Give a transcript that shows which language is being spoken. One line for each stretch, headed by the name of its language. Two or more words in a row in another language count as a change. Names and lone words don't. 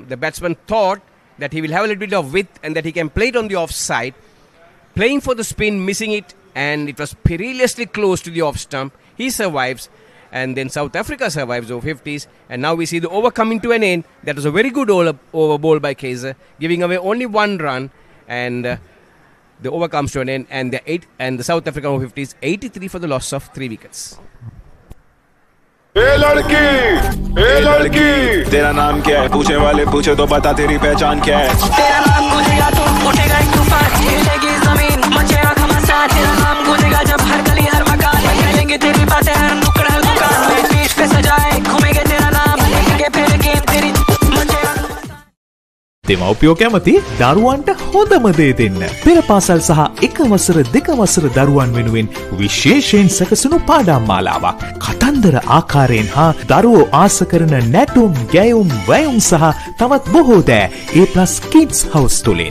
English: The batsman thought that he will have a little bit of width and that he can play it on the offside, playing for the spin, missing it, and it was perilously close to the off stump. He survives, and then South Africa survives over-50s, and now we see the over coming to an end. That was a very good over ball by Kaiser, giving away only 1 run, and the over comes to an end, and the South African over-50s 83 for the loss of 3 wickets.
Hindi: ए लड़की तेरा नाम क्या है? पूछे वाले पूछे तो बता तेरी पहचान क्या है? तेरा नाम गूंजेगा तो उठेगा एक तूफान, हिलेगी जमीन मचेगा घमासान, तेरा नाम गूंजेगा जब हर गली हर मकान, कहेंगे तेरी बातें हर नुक्कड़ हर दुकान, पीठ पे सजाए घूमेंगे तेरा नाम, लेके फिर
Sinhala: දෙමව්පියෝ කැමති දරුවන්ට හොඳම දේ දෙන්න. පෙර පාසල් සහ එක වසර දෙක වසර දරුවන් වෙනුවෙන් විශේෂයෙන් සැකසුණු පාඩම් මාලාවක්. කතන්දර ආකාරයෙන් හා දරුවෝ ආස කරන නැටුම්, ගැයුම්, වැයුම් සහ තවත් බොහෝ දෑ A+ Kids House තුලින්.